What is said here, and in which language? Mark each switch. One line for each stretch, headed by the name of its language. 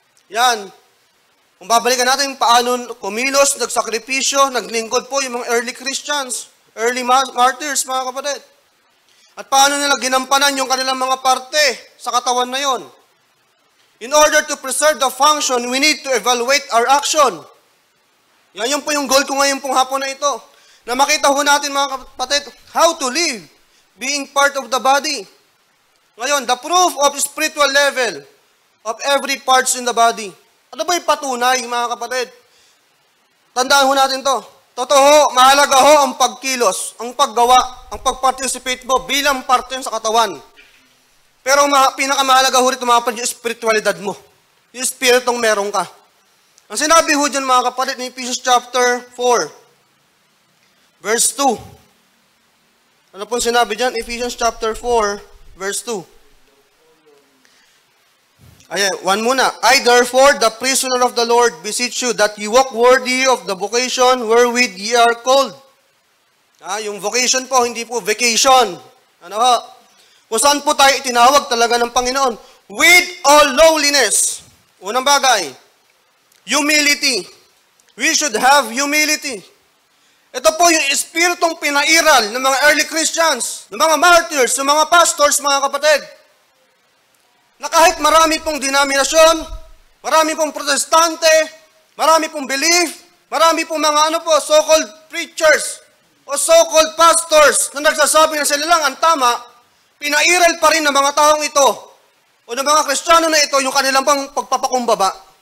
Filipino: Yan. Kung babalikan natin paano kumilos, nagsakripisyo, naglingkod po yung mga early Christians, early martyrs, mga kapatid. At paano nila ginampanan yung kanilang mga parte sa katawan na yon.
English: In order to preserve the function, we need to evaluate our action.
Filipino: Yan po yung goal ko ngayon pong hapon na ito. Na makita ho natin, mga kapatid,
English: how to live, being part of the body. Ngayon, the proof of spiritual level of every parts in the body.
Filipino: Ano ba yung patunay, mga kapatid? Tandaan ho natin to. Totoo, mahalaga ho ang pagkilos, ang paggawa, ang pag-participate mo bilang parte sa katawan. Pero pinakamahalaga ho rito, mga kapatid, yung spiritualidad mo. Yung spiritong meron ka. Ang sinabi ho dyan, mga kapatid, ni Ephesians chapter 4, verse 2. Ano pong sinabi dyan?
English: Ephesians chapter 4, verse 2.
Filipino: Ayan, one muna.
English: I therefore, the prisoner of the Lord, beseech you that ye walk worthy of the vocation wherewith ye are called.
Filipino: Yung vocation po, hindi po vacation. Ano ho? Kung saan po tayo itinawag talaga ng Panginoon.
English: With all lowliness.
Filipino: Unang bagay,
English: humility. We should have humility.
Filipino: Ito po yung espiritong pinairal ng mga early Christians, ng mga martyrs, ng mga pastors, mga kapatid. Na kahit marami pong denominasyon, marami pong protestante, marami pong belief, marami pong mga so-called preachers o so-called pastors na nagsasabi na sila lang ang tama, pinairal pa rin ng mga taong ito o ng mga Kristiyano na ito yung kanilang pang pagpapakumbaba.